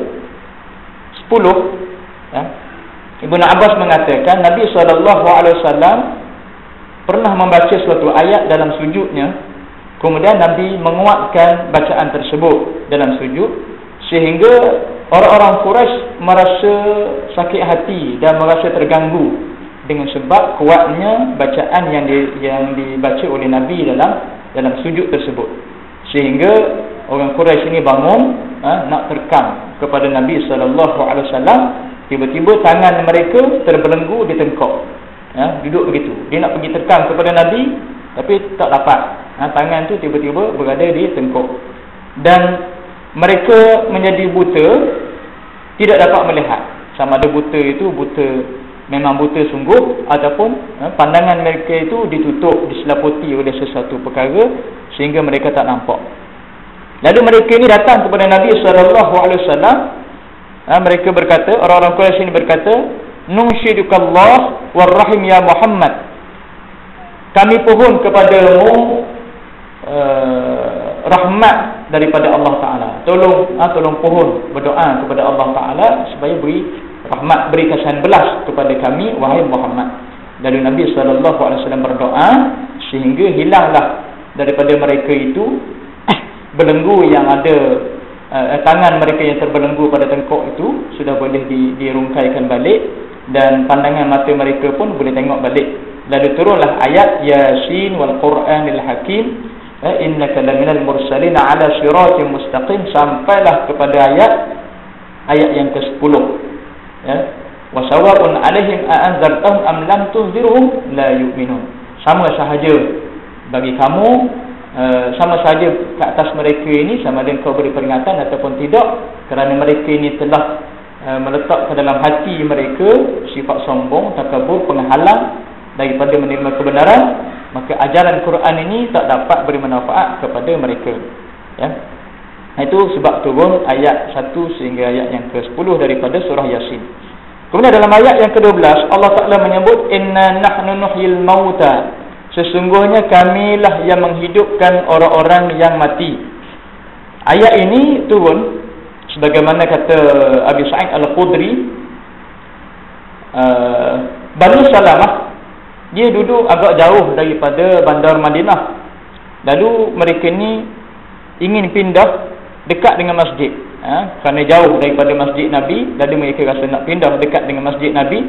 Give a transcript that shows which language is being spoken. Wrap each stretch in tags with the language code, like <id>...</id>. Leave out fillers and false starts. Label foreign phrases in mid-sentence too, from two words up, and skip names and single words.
<ms>10, Ibnu Abbas mengatakan Nabi SAW pernah membaca suatu ayat dalam sujudnya, kemudian Nabi menguatkan bacaan tersebut dalam sujud, sehingga orang-orang Quraisy merasa sakit hati dan merasa terganggu dengan sebab kuatnya bacaan yang dibaca oleh Nabi dalam sujud tersebut. Sehingga orang Quraisy ini bangun nak terkam kepada Nabi SAW. Tiba-tiba tangan mereka terbelenggu di tengkok. Duduk begitu. Dia nak pergi terkam kepada Nabi, tapi tak dapat. Tangan tu tiba-tiba berada di tengkuk. Dan mereka menjadi buta, tidak dapat melihat. Sama ada buta itu memang buta sungguh, ataupun pandangan mereka itu ditutup, diselaputi oleh sesuatu perkara sehingga mereka tak nampak. Lalu mereka ini datang kepada Nabi SAW. Mereka berkata, orang-orang Quraisy ini berkata,</ms> <ar>نناشدك الله والرحم يا محمد,</ar> <ms>kami pohon kepadamu rahmat daripada Allah Ta'ala. Tolong pohon berdoa kepada Allah Ta'ala supaya beri rahmat, beri kasihan belas kepada kami wahai Muhammad. Lalu Nabi SAW berdoa sehingga hilanglah daripada mereka itu belenggu yang ada, tangan mereka yang terbelenggu pada tengkuk itu sudah boleh dirungkaikan balik, dan pandangan mata mereka pun boleh tengok balik. Lalu turunlah ayat</ms> <ar>يس والقرآن الحكيم إنك لمن المرسلين على صراط مستقيم,</ar> <ms>sampailah kepada ayat yang ke-10.</ms> <ar>وسواء عليهم أأنذرتهم أم لم تنذرهم لا يؤمنون.</ar> <ms>Sama sahaja bagi kamu, sama sahaja ke atas mereka ini, sama ada engkau beri peringatan ataupun tidak, kerana mereka ini telah meletak ke dalam hati mereka sifat sombong, takabur, penghalang daripada menerima kebenaran, maka ajaran Quran ini tak dapat beri manfaat kepada mereka. Itu sebab turun ayat 1 sehingga ayat yang ke-10 daripada surah Yasin. Kemudian dalam ayat yang ke-12 Allah Ta'ala menyebut</ms> <ar>إنا نحن نحيي الموتى,</ar> <ms>sesungguhnya kamilah yang menghidupkan orang-orang yang mati. Ayat ini turun sebagaimana kata Abi Sa'id Al-Khudri, Bani Salamah dia duduk agak jauh daripada bandar Madinah. Lalu mereka ni ingin pindah dekat dengan masjid, kerana jauh daripada masjid Nabi. Lalu mereka rasa nak pindah dekat dengan masjid Nabi.</ms>